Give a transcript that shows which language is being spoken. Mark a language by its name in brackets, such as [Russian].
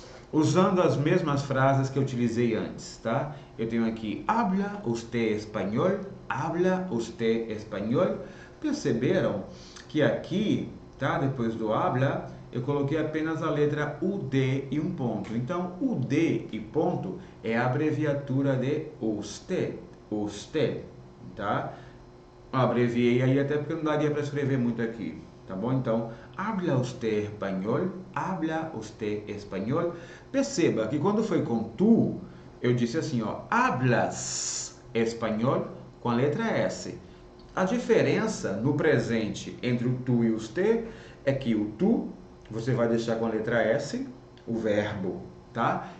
[Portuguese] Usando as mesmas frases que eu utilizei antes, tá? Eu tenho aqui, [Spanish] habla usted español, habla usted español. [Portuguese] Perceberam que aqui, tá? Depois do habla, eu coloquei apenas a letra UD e um ponto. Então, UD e ponto é a abreviatura de usted, tá? Abreviei aí até porque não daria para escrever muito aqui, tá bom? Então, [Spanish] habla usted español, habla usted español. [Portuguese] Perceba que quando foi com tu, eu disse assim, ó, [Spanish] hablas español [Portuguese] com a letra S. A diferença no presente entre o tu e o usted é que o tu você vai deixar com a letra S, o verbo tá?